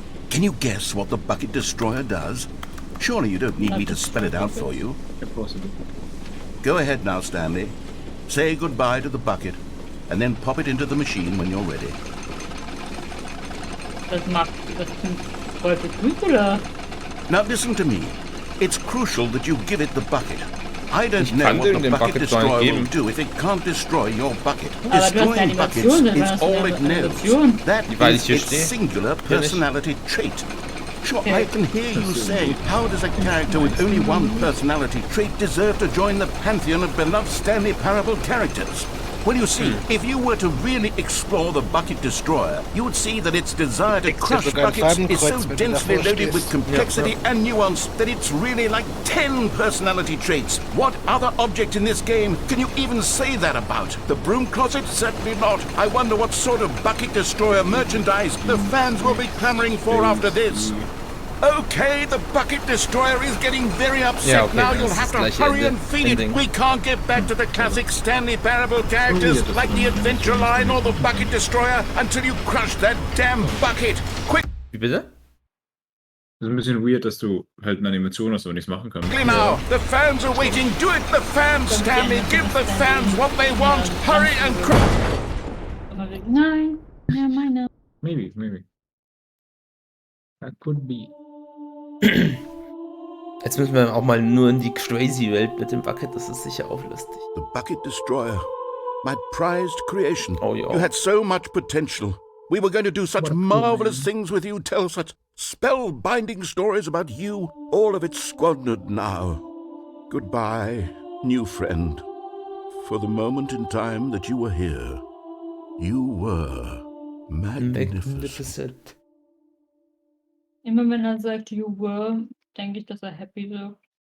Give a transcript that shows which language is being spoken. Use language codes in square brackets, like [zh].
[en] Can you guess what the Bucket Destroyer does? Surely you don't need me to spell it out for you. Impossible. Go ahead now, Stanley. Say goodbye to the bucket, and then pop it into the machine when you're ready. [de] Das klingt voll gut, oder? [en] Now listen to me. It's crucial that you give it the bucket. I don't know what the Bucket Destroyer will do if it can't destroy your bucket. Destroying buckets is all it knows. That is its singular personality trait. Sure, I can hear you saying, how does a character with only one personality trait deserve to join the pantheon of beloved Stanley Parable characters? Well, you see, if you were to really explore the Bucket Destroyer, you would see that its desire to crush buckets is so densely loaded with complexity and nuance that it's really like 10 personality traits. What other object in this game can you even say that about? The Broom Closet? Certainly not. I wonder what sort of Bucket Destroyer merchandise the fans will be clamoring for after this. Okay, the Bucket Destroyer is getting very upset now. You'll have to hurry and feed it. We can't get back to the classic Stanley Parable characters like the Adventure Line or the Bucket Destroyer until you crush that damn bucket. Quick! [de] Wie bitte? Das ist ein bisschen weird, dass du halt eine Animation hast, aber nichts machen kannst. [en] Now, the fans are waiting. Do it, the fans, Stanley. Give the fans what they want. Hurry and crush. [de] Nein, ja, meine. [en] Maybe. That could be. [de] Jetzt müssen wir auch mal nur in die Crazy-Welt mit dem Bucket, das ist sicher auch lustig. [en] The Bucket Destroyer, my prized creation. Oh, yeah. You had so much potential. We were going to do such marvelous things with you, tell such spellbinding stories about you. All of it squandered now. Goodbye, new friend. For the moment in time that you were here, you were magnificent. [de] Immer wenn er sagt, [en] you were, [de] denke ich, dass er happy wird.